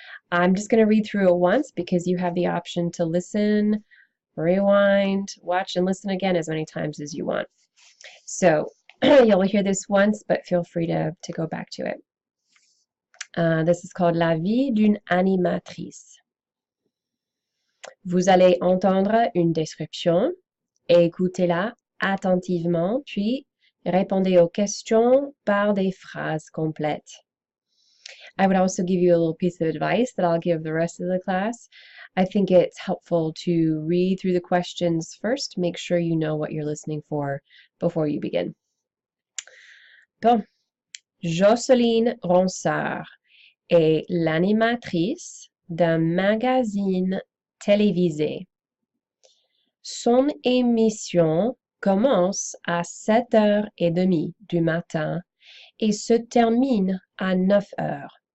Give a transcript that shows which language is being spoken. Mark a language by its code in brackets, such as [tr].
[en] I'm just going to read through it once because you have the option to listen, rewind, watch, and listen again as many times as you want. So you'll hear this once, but feel free to go back to it. This is called [fr] La vie d'une animatrice. Vous allez entendre une description, écoutez-la attentivement, puis répondez aux questions par des phrases complètes. [en] I would also give you a little piece of advice that I'll give the rest of the class. I think it's helpful to read through the questions first, make sure you know what you're listening for before you begin. [fr] Bon, Jocelyne Ronsard est l'animatrice d'un magazine télévisé. Son émission commence à 7h30 du matin et se termine à 9h.